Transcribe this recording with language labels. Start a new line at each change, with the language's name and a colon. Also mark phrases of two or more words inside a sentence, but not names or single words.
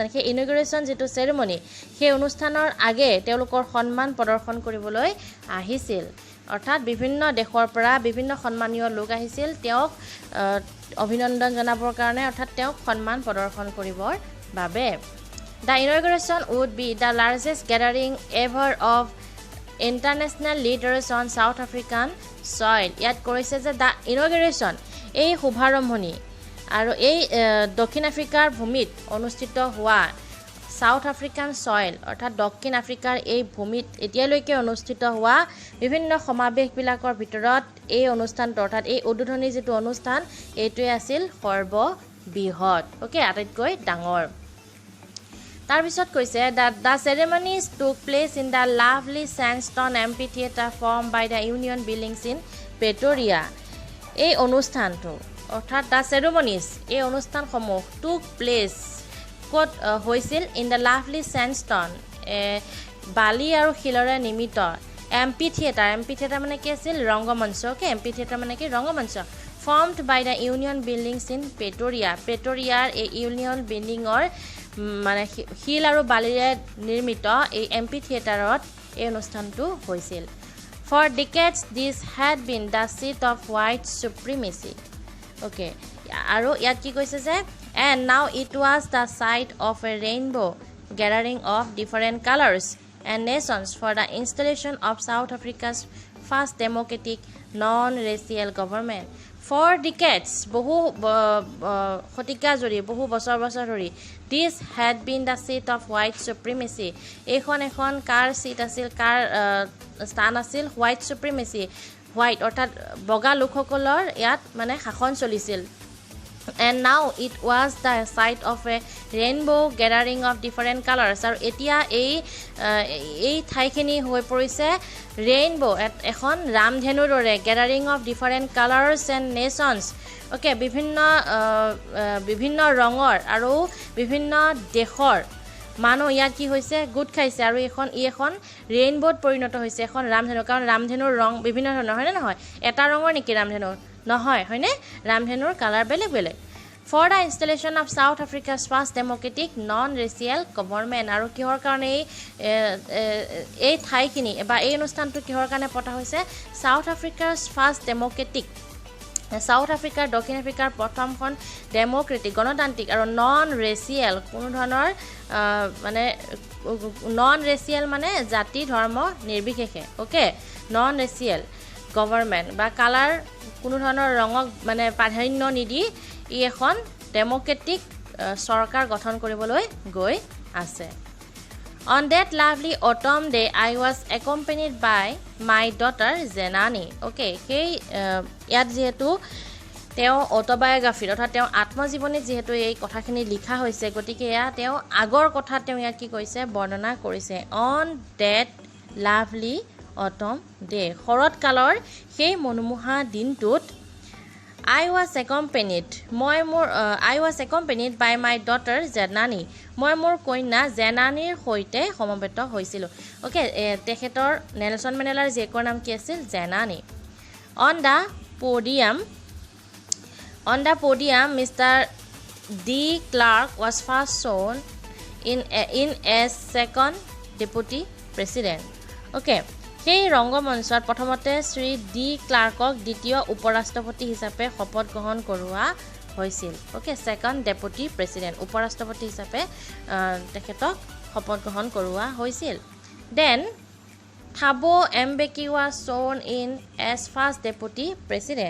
Assamese: সেই ইনগ্ৰেশ্যন যিটো চেৰেমনি সেই অনুষ্ঠানৰ আগে তেওঁলোকৰ সন্মান প্ৰদৰ্শন কৰিবলৈ আহিছিল অৰ্থাৎ বিভিন্ন দেশৰ পৰা বিভিন্ন সন্মানীয় লোক আহিছিল তেওঁক অভিনন্দন জনাবৰ কাৰণে অৰ্থাৎ তেওঁক সন্মান প্ৰদৰ্শন কৰিবৰ বাবে
English: The inauguration would be the largest gathering ever of international leaders on South African soil.
Assamese: ইয়াত কৰিছে যে
English: the inauguration
Assamese: এই শুভাৰম্ভণি আৰু এই দক্ষিণ আফ্ৰিকাৰ ভূমিত অনুষ্ঠিত হোৱা
English: South African soil
Assamese: অৰ্থাৎ দক্ষিণ আফ্ৰিকাৰ এই ভূমিত এতিয়ালৈকে অনুষ্ঠিত হোৱা বিভিন্ন সমাৱেশবিলাকৰ ভিতৰত এই অনুষ্ঠানটো অৰ্থাৎ এই উদ্বোধনী যিটো অনুষ্ঠান এইটোৱে আছিল সৰ্ববৃহৎ ওকে আটাইতকৈ ডাঙৰ তাৰ পিছত কৈছে
English: that the ceremonies took place in the lovely sandstone amphitheater formed by the Union Buildings in Pretoria
Assamese: এই অনুষ্ঠানটো অৰ্থাৎ
English: the ceremonies
Assamese: এই অনুষ্ঠানসমূহ
English: took
Assamese: place ক'ত হৈছিল
English: in the lovely sandstone
Assamese: বালি আৰু শিলৰে নিৰ্মিত এম্পিথিয়েটাৰ মানে কি আছিল ৰংগমঞ্চ ওকে এম্পিথিয়েটাৰ মানে কি ৰংগমঞ্চ
English: formed by the Union Buildings in
Assamese: প্ৰেটৰিয়াৰ এই ইউনিয়ন বিল্ডিঙৰ মানে শিল আৰু বালিৰে নিৰ্মিত এই এম্পিথিয়েটাৰত এই অনুষ্ঠানটো হৈছিল
English: For decades this had been the seat of white supremacy okay
Assamese: আৰু ইয়াত কি কৈছে যে
English: and now it was the site of a rainbow gathering of different colors and nations for the installation of South Africa's first democratic non-racial government for decades বহু
Assamese: শতিকা জুৰি বহু বছৰ ধৰি
English: this had been the seat of white supremacy
Assamese: এখন কাৰ সিট আছিল কাৰ স্থান আছিল
English: white supremacy white
Assamese: অৰ্থাৎ বগা লোকসকলৰ ইয়াত মানে শাসন চলিছিল
English: and now it was the site of a rainbow gathering of different colors
Assamese: আৰু এতিয়া এই ঠাইখিনি হৈ পৰিছে
English: rainbow
Assamese: এখন ৰামধেনুৰ দৰে
English: gathering of different colors and nations okay
Assamese: বিভিন্ন ৰঙৰ আৰু বিভিন্ন দেশৰ মানুহ ইয়াত কি হৈছে গুড খাইছে আৰু এখন ৰেইনবোত পৰিণত হৈছে এখন ৰামধেনু কাৰণ ৰামধেনুৰ ৰং বিভিন্ন ধৰণৰ হয় নে নহয় এটা ৰঙৰ নেকি ৰামধেনু নহয় হয়নে ৰামধেনুৰ কালাৰ বেলেগ
English: For the installation of South Africa's first democratic non-racial government
Assamese: আৰু কিহৰ কাৰণে এই ঠাইখিনি বা এই অনুষ্ঠানটো কিহৰ কাৰণে পতা হৈছে
English: South Africa's first democratic
Assamese: South Africa দক্ষিণ আফ্ৰিকাৰ প্ৰথমখন ডেমক্ৰেটিক গণতান্ত্ৰিক আৰু non-racial কোনো ধৰণৰ মানে non-racial মানে জাতি ধৰ্ম নিৰ্বিশেষে
English: okay non-racial government
Assamese: বা কালাৰ কোনো ধৰণৰ ৰঙক মানে প্ৰাধান্য নিদি ই এখন ডেমক্ৰেটিক সৰকাৰ গঠন কৰিবলৈ গৈ আছে
English: On that lovely autumn day I was accompanied by my daughter Zenani okay
Assamese: সেই ইয়াত যেহেতু তেওঁ অটোবায়োগ্ৰাফি অৰ্থাৎ তেওঁ আত্মজীৱনীত যেহেতু এই কথাখিনি লিখা হৈছে গতিকে এয়া তেওঁ আগৰ কথা তেওঁ ইয়াত কি কৈছে বৰ্ণনা কৰিছে
English: On that lovely autumn day
Assamese: শৰৎকালৰ সেই মনোমোহা দিনটোত
English: I was accompanied by my daughter Zenani
Assamese: মই মোৰ কন্যা জেনানীৰ সৈতে সমবেত হৈছিলোঁ ওকে তেখেতৰ নেলছন মেণ্ডেলাৰ জীয়েকৰ নাম কি আছিল জেনানী
English: On the podium Mr. D. Clark was first shown in as second deputy president okay
Assamese: সেই ৰংগমঞ্চত প্ৰথমতে শ্ৰী ডি ক্লাৰ্কক দ্বিতীয় উপৰাষ্ট্ৰপতি হিচাপে শপত গ্ৰহণ কৰোৱা হৈছিল ওকে
English: second deputy president
Assamese: উপৰাষ্ট্ৰপতি হিচাপে তেখেতক শপত গ্ৰহণ কৰোৱা হৈছিল
English: then Thabo Mbeki was sworn in as first deputy president.